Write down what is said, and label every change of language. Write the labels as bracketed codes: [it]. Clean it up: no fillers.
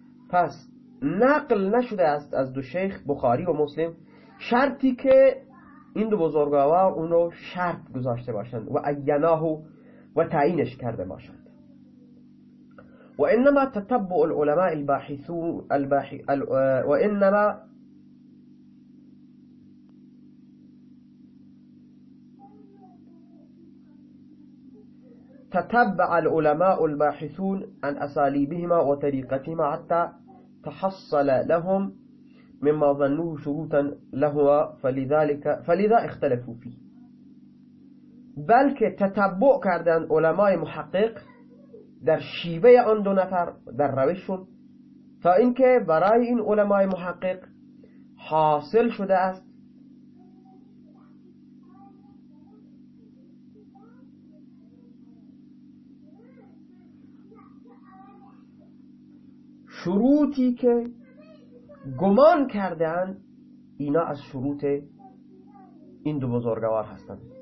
[fa] پس نقل نشده است از دو شیخ بخاری و مسلم شرطی که این دو بزرگوار اونو شرط گذاشته باشند و ایناه و تعیینش کرده باشند. [ar] و انما تتبع العلماء الباحثون عن اساليبهما وطريقتهما حتى تحصل لهم مما ظنوه شروطا لهما فلذا اختلفوا فيه. [fa] بلکه تتبع کردن علمای محقق در شیوه آن دو نفر در روششون، تا اینکه برای این علمای محقق حاصل شده است شروطی که گمان کردن اینا از شروط این دو بزرگوار هستند.